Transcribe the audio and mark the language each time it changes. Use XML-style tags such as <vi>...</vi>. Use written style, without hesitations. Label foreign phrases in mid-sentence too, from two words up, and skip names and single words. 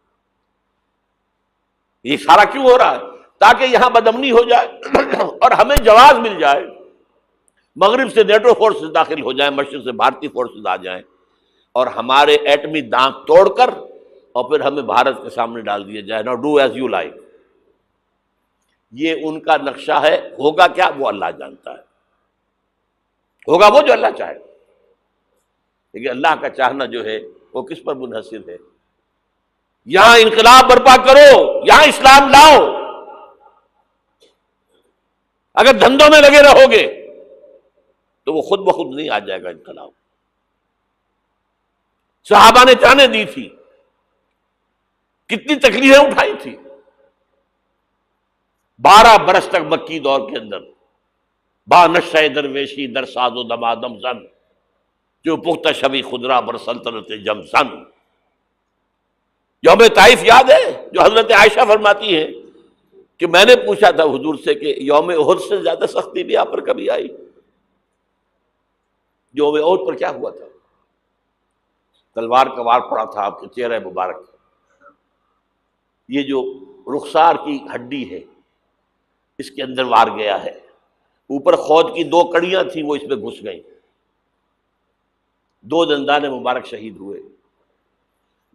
<ur>یہ سارا کیوں ہو رہا ہے؟ تاکہ یہاں بدامنی ہو جائے اور ہمیں جواز مل جائے، مغرب سے نیٹو فورسز داخل ہو جائیں، مشرق سے بھارتی فورسز آ جائیں، اور ہمارے ایٹمی دانت توڑ کر اور پھر ہمیں بھارت کے سامنے ڈال دیا جائے۔</ur> <en>No do as you like,</en> <ur>یہ ان کا نقشہ ہے۔ ہوگا کیا وہ اللہ جانتا ہے، ہوگا وہ جو اللہ چاہے، لیکن اللہ کا چاہنا جو ہے وہ کس پر منحصر ہے؟ یہاں انقلاب برپا کرو، یہاں اسلام لاؤ۔ اگر دھندوں میں لگے رہو گے تو وہ خود بخود نہیں آ جائے گا انقلاب۔ صحابہ نے جانیں دی تھی، کتنی تکلیفیں اٹھائی تھی، 12 برس تک مکی دور کے اندر</ur> <fa>با نشہ درویشی در ساز و دمادم زن، جو پختہ شبی خدرا بر سلطنت جم زن۔</fa> <ur>یوم طائف یاد ہے جو حضرت عائشہ فرماتی ہیں کہ میں نے پوچھا تھا حضور سے کہ یوم احد سے زیادہ سختی بھی آپ پر کبھی آئی؟ یوم احد پر کیا ہوا تھا؟ تلوار کا وار پڑا تھا آپ کے چہرہ مبارک، یہ جو رخسار کی ہڈی ہے اس کے اندر وار گیا ہے، اوپر خود کی 2 کڑیاں تھیں وہ اس میں گھس گئیں، 2 دندان مبارک شہید ہوئے۔</ur>